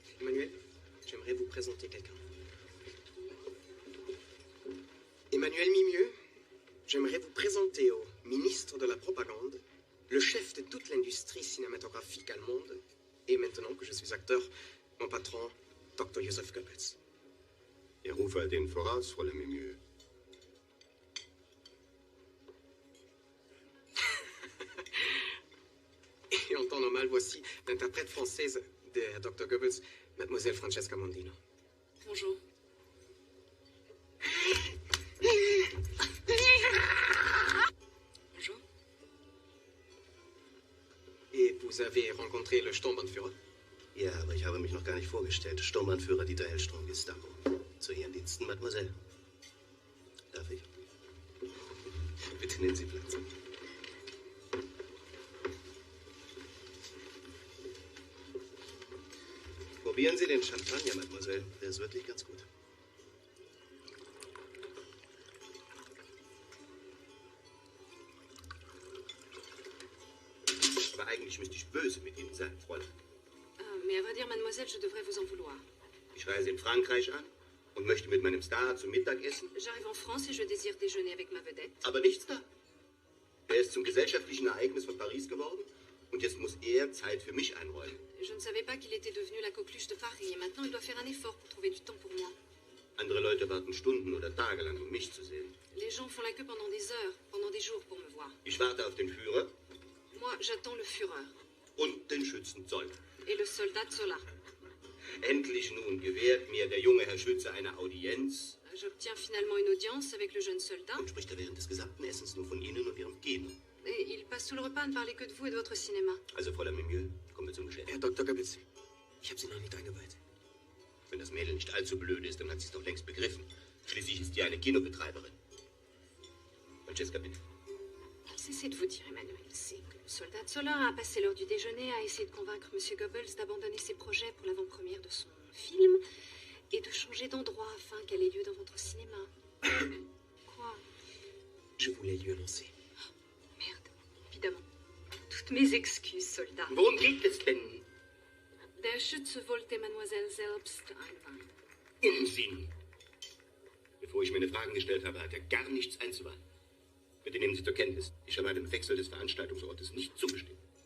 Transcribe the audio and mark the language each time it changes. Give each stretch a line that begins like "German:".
French: Emmanuel, j'aimerais vous présenter quelqu'un. Emmanuel Mimieux, j'aimerais vous présenter au ministre de la Propagande, le chef de toute l'industrie cinématographique allemande, et maintenant que je suis acteur, mon patron, Dr. Joseph Goebbels.
German: Ich rufe den voraus, Fräulein Mimieux.
French: Et en temps normal, voici l'interprète française de Dr. Goebbels, Mademoiselle Francesca Mondino. Bonjour. Bonjour. Et vous avez rencontré le Sturmbannführer?
German: Ja, aber ich habe mich noch gar nicht vorgestellt. Sturmbannführer Dieter Hellstrom, Gestapo. Zu Ihren Diensten, Mademoiselle. Darf ich? Bitte nehmen Sie Platz. Probieren Sie den Champagner, Mademoiselle. Der ist wirklich ganz gut. Aber eigentlich müsste ich böse mit Ihnen sein, Fräulein.
French: Mais à vrai dire, mademoiselle, je devrais vous en vouloir.
German: Ich reise in Frankreich an und möchte mit meinem Star zum Mittag essen.
French: J'arrive en France et je désire déjeuner avec ma vedette.
German: Aber nichts da. Er ist zum gesellschaftlichen Ereignis von Paris geworden und jetzt muss er Zeit für mich einräumen.
French: Je ne savais pas qu'il était devenu la coqueluche de Paris et maintenant il doit faire un effort pour trouver du temps pour moi.
German: Andere Leute warten Stunden oder Tage lang, um mich zu sehen.
French: Les gens font la queue pendant des heures, pendant des jours pour me voir.
German: Ich warte auf den Führer
French: Moi, j'attends le Führer
German: und den Schützenzoll.
French: et le soldat Zola.
German: Endlich nun gewährt mir der junge Herr Schütze eine Audienz
French: J'obtiens finalement une audience avec le jeune soldat
German: und spricht er während des gesamten Essens nur von Ihnen und Ihrem Kino.
French: et il passe tout le repas à ne parler que de vous et de votre cinéma.
German: Also, Fräulein Mimieux, kommen wir zum Geschäft. Herr Dr. Goebbels, ich habe Sie noch nicht eingeweiht. Wenn das Mädel nicht allzu blöd ist, dann hat sie es doch längst begriffen. Schließlich ist die eine Kinobetreiberin. Francesca, bitte.
French: Cessez de vous dire, Emmanuel, c'est que le soldat Zola a passé l'heure du déjeuner à essayer de convaincre M. Goebbels d'abandonner ses projets pour l'avant-première de son film et de changer d'endroit afin qu'elle ait lieu dans votre cinéma. Quoi? Je voulais lui annoncer. Merde, évidemment. Toutes mes excuses, soldat.
German: Worum geht es denn? Der Schütze wollte Mademoiselle selbst einweihen. Unsinn. Bevor ich meine Fragen gestellt habe, hat er gar nichts einzuwenden. Bitte nehmen Sie zur Kenntnis. Ich habe einem Wechsel des Veranstaltungsortes nicht zugestimmt.